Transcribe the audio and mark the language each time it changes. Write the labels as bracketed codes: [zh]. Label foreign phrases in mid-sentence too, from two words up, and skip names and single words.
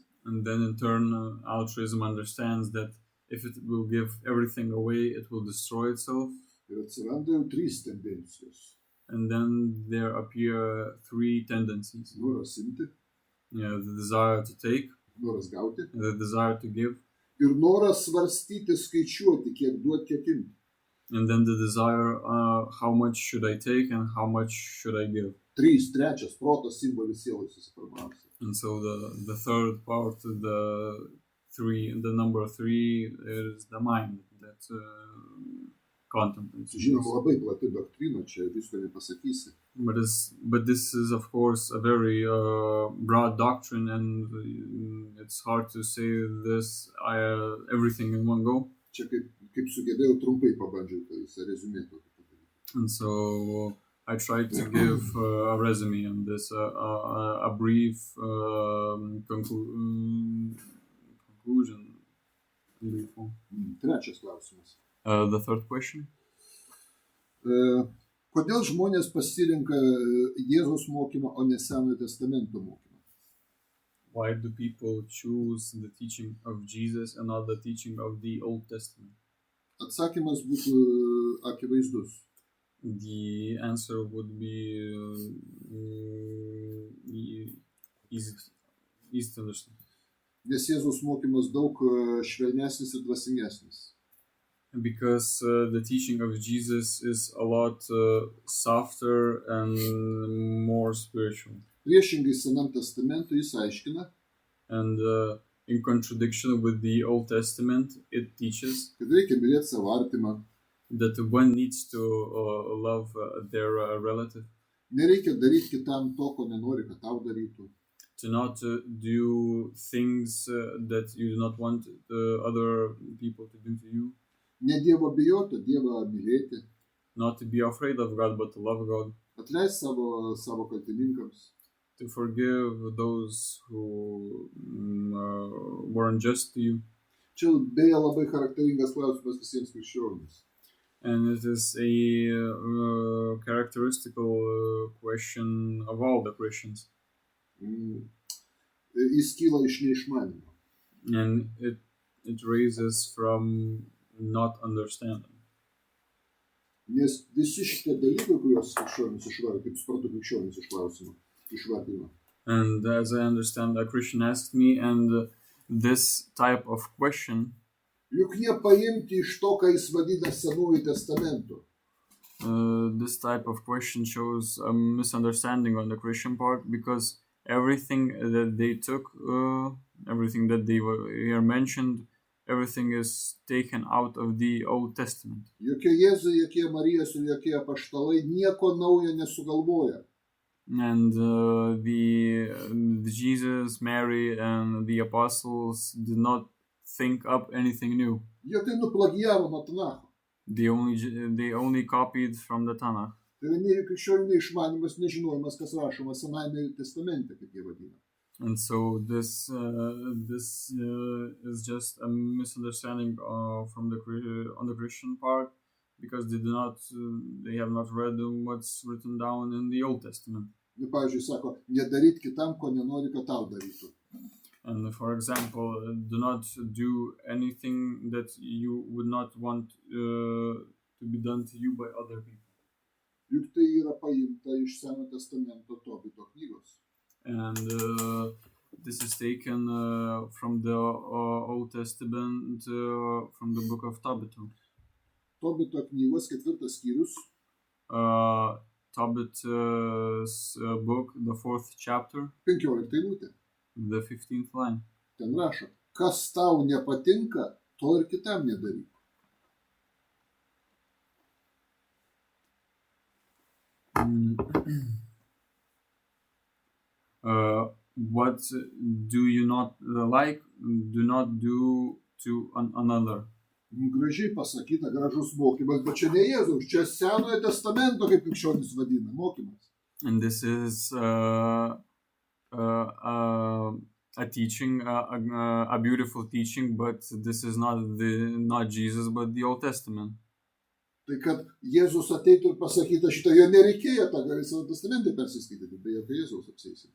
[en] And then in turn, altruism understands that if it will give everything away, it will destroy itself. [lt] Ir atsiranda jau 3 tendencijos. [en] And then there appear 3 tendencies. [lt] Noras imti, [en] The desire to take, [lt] noras gauti [en] the desire to give, [lt] ir noras svarstyti, skaičiuoti, kiek duoti, kiek imti. [en] and then the desire, how much should I take and how much should I give. [lt] 3, trečias protas simbolis sielai susiformavęs. [en] And so the third part, the number 3 is the mind that contemplates. [lt] Žinoma, labai plati doktrina, čia visko nepasakysi. [en] But this is of course a very broad doctrine, and it's hard to say this everything in one go. [lt] Čia kaip sugebėjau trumpai pabandžiau tai visą rezumė tokį padaryti. [en] And so I tried to give a resume on this, a brief conclusion. [lt] Trečias klausimas. [en] The third question. [lt] Kodėl žmonės pasirenka Jėzaus mokymą, o ne Senojo testamento mokymą? [en] Why do people choose the teaching of Jesus and not the teaching of the Old Testament? [lt] Atsakymas būtų akivaizdus. [en] The answer would be easy to understand. [lt] Nes Jėzaus mokymas daug švelnesnis ir dvasingesnis. [en] Because the teaching of Jesus is a lot softer and more spiritual. [lt] Priešingai Senam testamentui jis aiškina, [en] And in contradiction with the Old Testament, it teaches [lt] kad reikia mylėti savo artimą, [en] that one needs to love their relative, [lt] nereikia daryti kitam to, ko nenori, kad tau darytų, [en] to not do things that you do not want other people to do to you, [lt] ne Dievo bijoti, Dievą mylėti, [en] not to be afraid of God, but to love God, [lt] atleisti savo kaltininkams, [en] to forgive those who were unjust to you. [lt] Čia beje labai charakteringas klausimas visiems krikščionims. [en] And it is a characteristical question of all the Christians. [lt] Jis kyla iš neišmanimo. [en] And it raises from not understanding. [lt] Nes visi šitie dalykai, kuriuos krikščionis išvardino, kaip suprantu, krikščionis iš klausimo išvardino, [en] And as I understand, a Christian asked me, and this type of question, [lt] juk jie paimti iš to, ką jis vadina Senuoju testamentu. [en] This type of question shows a misunderstanding on the Christian part, because everything that they took, everything that they were here mentioned, everything is taken out of the Old Testament. [lt] Jokie Jėzai, jokie Marijos ir jokie apaštalai nieko naujo nesugalvoja. [en] And the Jesus, Mary, and the apostles did not think up anything new. [lt] Jie tai nuplagijavo nuo Tanacho. [en] They only copied from the Tanakh. [lt] Tai yra krikščionių neišmanymas, nežinojimas, kas rašoma Senajame testamente, kaip jie vadina. [en] And so this is just a misunderstanding on the Christian part, because they have not read what's written down in the Old Testament. [lt] Pavyzdžiui, sako, nedaryt kitam, ko nenori, kad tau darytų. [en] And for example, do not do anything that you would not want to be done to you by other people. [lt] Juk tai yra paimta iš Senojo testamento Tobito knygos. [en] And this is taken from the Old Testament, from the book of Tobit. [lt] Tobito knygos 4 skyrius. [en] Tobit's book, the 4th chapter, [lt] 15 eilutė. [en] The 15th line. [lt] Ten rašo, kas tau nepatinka, to ir kitam nedaryk. [en] What do you not like, do not do to another. [lt] Gražiai pasakyta, gražus mokymas, bet čia ne Jėzaus, čia Senojo testamento, kaip krikščionys vadina, mokymas. [en] And this is a teaching, a beautiful teaching, but this is not Jesus, but the Old Testament. [lt] Tai kad Jėzus ateitų ir pasakyta šitą, jo nereikėjo, tą gali Savo testamente persiskaityti, be jokio Jėzaus apsėsi.